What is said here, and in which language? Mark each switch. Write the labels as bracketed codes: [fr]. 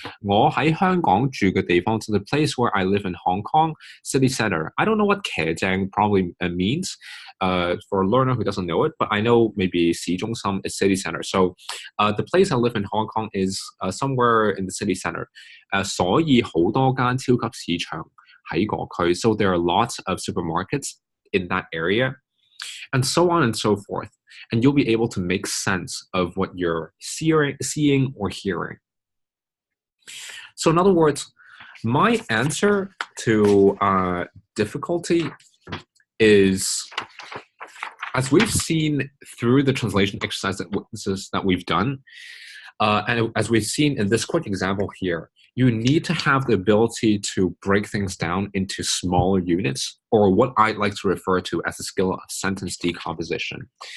[yue] 我喺香港住嘅地方, [en] so the place where I live in Hong Kong, city center. I don't know what 騎正 probably means for a learner who doesn't know it, but I know maybe 市中心 is city center. So the place I live in Hong Kong is somewhere in the city center. [yue] 所以好多間超級市場喺嗰區. [en] So there are lots of supermarkets in that area, and so on and so forth. And you'll be able to make sense of what you're seeing or hearing. So in other words, my answer to difficulty is, as we've seen through the translation exercises that we've done, and as we've seen in this quick example here, you need to have the ability to break things down into smaller units, or what I like to refer to as the skill of sentence decomposition.